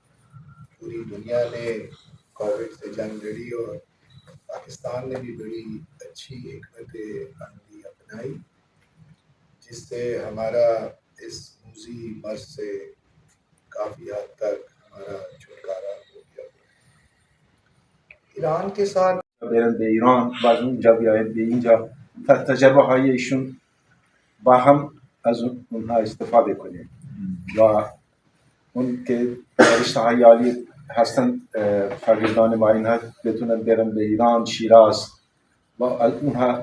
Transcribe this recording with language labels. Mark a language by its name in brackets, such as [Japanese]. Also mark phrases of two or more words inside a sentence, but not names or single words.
[Urdu] پوری دنیا نے کووڈ سے جنگ لڑی اور پاکستان نے بھی بڑی اچھی حکمت عملی اپنائی، جس سے ہمارا اس موذی مرض سے کافی حد تک ہمارا چھٹکارا ہو گیا۔ ایران کے ساتھ [Persian] به ایران و از اونجا بیاید به اینجا تجربه های ایشون با هم از اونها استفاده کنیم و اون که رشته های عالی هستن شاگردان ما اینها بتونن برن به ایران، شیراز و از اونها